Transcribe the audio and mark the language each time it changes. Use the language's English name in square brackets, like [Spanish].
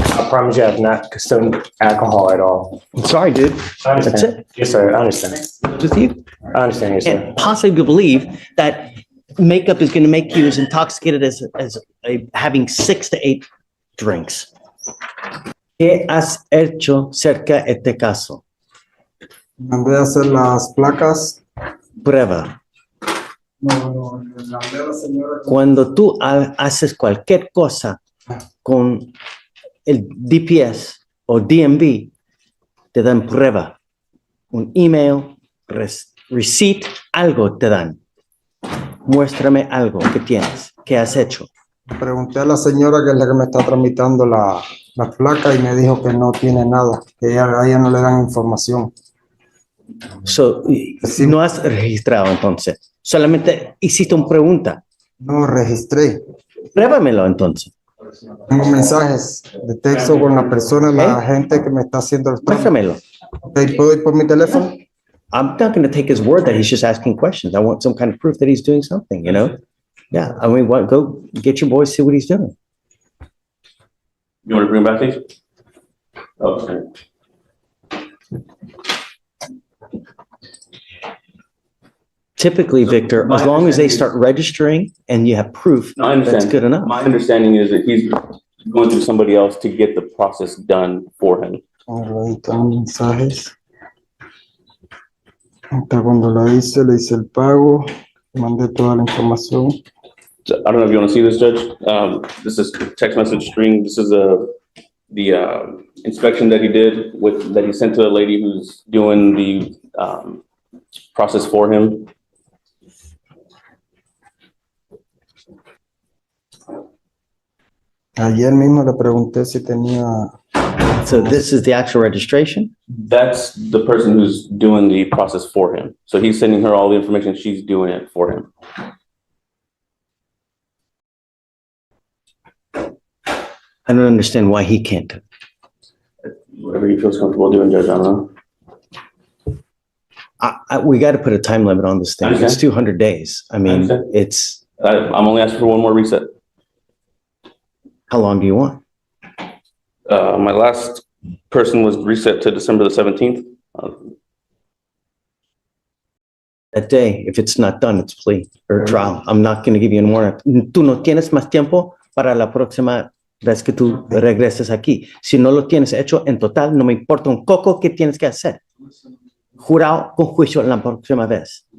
[English] I promise you I have not consumed alcohol at all. I'm sorry, dude. I understand. That's it. Yes, sir. I understand. With you? I understand, yes, sir. And possibly believe that makeup is going to make you as intoxicated as having 6 to 8 drinks. [Spanish] ¿Qué has hecho cerca de este caso? Mandé a hacer las placas. Prueba. No, mandé a la señora. Cuando tú haces cualquier cosa con el DPS o DMV, te dan prueba. Un email, receipt, algo te dan. Muéstrame algo que tienes, que has hecho. Pregunté a la señora que es la que me está tramitando la placa y me dijo que no tiene nada, que a ella no le dan información. So, no has registrado entonces. Solamente hiciste una pregunta. No registré. Pruébamelo entonces. Tengo mensajes de texto con la persona, la gente que me está haciendo los trámites. Muéstramelo. Ok, ¿puedo ir por mi teléfono? [English] I'm not going to take his word that he's just asking questions. I want some kind of proof that he's doing something, you know? Yeah, I mean, go get your boys, see what he's doing. You want to bring him back, please? Okay. Typically, Victor, as long as they start registering and you have proof, No, I understand. that's good enough. My understanding is that he's going through somebody else to get the process done for him. [Spanish] Ahí están los mensajes. Hasta cuando le hice el pago, mandé toda la información. [English] So, I don't know if you want to see this, Judge. This is text message string. This is the inspection that he did that he sent to the lady who's doing the process for him. [Spanish] Ayer mismo le pregunté si tenía. [English] So this is the actual registration? That's the person who's doing the process for him. So he's sending her all the information. She's doing it for him. I don't understand why he can't do it. Whatever he feels comfortable doing, Judge, I don't know. We got to put a time limit on this thing. It's Understand. 200 days. I mean, Understand. it's, I'm only asking for one more reset. how long do you want? My last person was reset to December the 17th. That day, if it's not done, it's plea or trial. I'm not going to give you any more. [Spanish] Tú no tienes más tiempo para la próxima vez que tú regreses aquí. Si no lo tienes hecho en total, no me importa un coco que tienes que hacer. Jurado con juicio la próxima vez.